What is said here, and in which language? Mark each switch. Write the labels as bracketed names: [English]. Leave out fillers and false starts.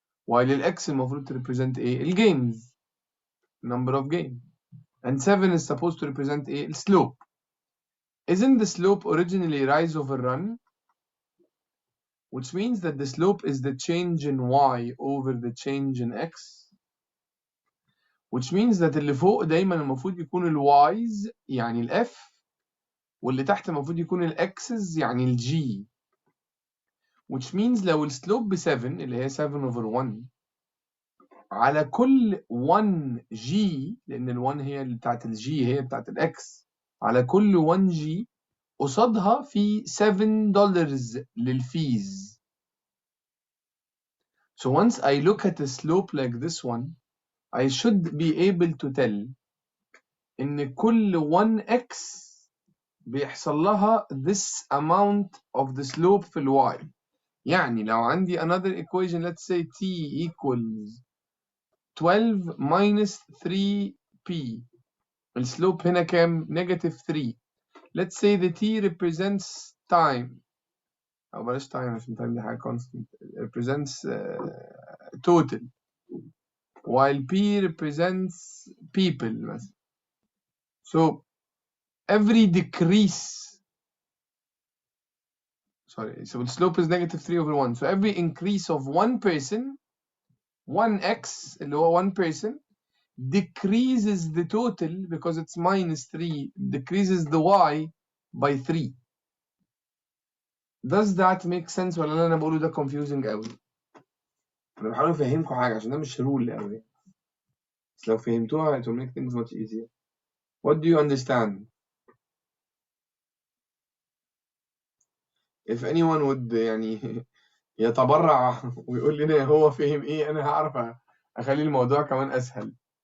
[English] while ال x [Arabic] المفروض [English] represent [Arabic] ايه؟ [English] ال gains, number of gains. And 7 is supposed to represent [Arabic] ايه؟ ال [English] slope. Isn't the slope originally rise over run? Which means that the slope is the change in y over the change in x. Which means that [Arabic] اللي فوق دايما المفروض يكون ال y's يعني ال f, واللي تحت المفروض يكون ال x's يعني ال g. [English] Which means [Arabic] لو ال slope ب 7 اللي هي [English] 7 over 1 [Arabic] على كل 1 g, لأن ال 1 هي اللي بتاعت ال g هي بتاعت ال x, على كل 1 g قصادها في $7 للفيز. [English] So once I look at a slope like this one, I should be able to tell [Arabic] إن كل 1x بيحصل لها [English] this amount of the slope [Arabic] في ال y. يعني لو عندي [English] another equation, let's say t equals 12 minus 3p, [Arabic] السلوب هنا كام؟ [English] negative 3. Let's say the t represents time. [Arabic] أو بلاش time عشان time دي حاجة constant. [English] It represents total. While p represents people [Arabic] مثلا. [English] So every decrease, so the slope is negative 3 over 1. So every increase of one person, 1x [Arabic] اللي هو [English] 1 person, decreases the total because it's minus 3, decreases the y by 3. Does that make sense [Arabic] ولا أنا بقوله ده [English] confusing [Arabic] قوي؟ أنا بحاول أفهمكم حاجة عشان ده مش رول أوي، بس لو فهمتوها [English] it will make things much easier. What do you understand? If anyone would [Arabic] يعني يتبرع ويقول لنا هو فهم إيه، أنا هعرف أخلي الموضوع كمان أسهل.